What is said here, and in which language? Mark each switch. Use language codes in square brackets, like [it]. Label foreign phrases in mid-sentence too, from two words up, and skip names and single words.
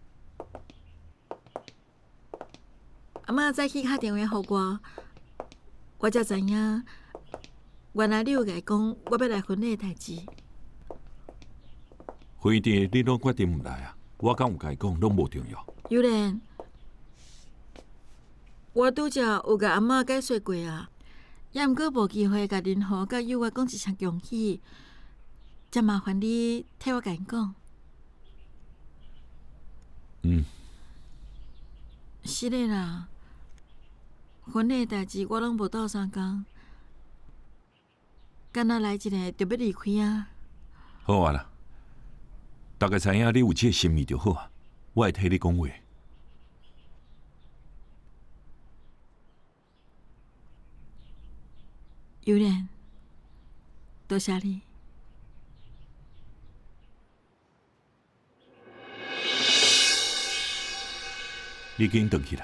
[nan] 阿嬷早起打电话给我才知影，原来你有甲伊讲我要来婚礼的代志。婚礼你拢决定唔来啊？我敢有甲伊讲，拢无重要。有人，我拄则有甲阿嬷解说过啊，也毋过无机会甲林和甲友月讲一声恭喜，才麻烦你替我甲因讲。是的啦。婚礼代志我拢无斗相共，敢若来一个就要离开啊！好啊啦，大家知影你有这个心意就好啊，我会替你讲话。有人，多谢你。你已经回去啦。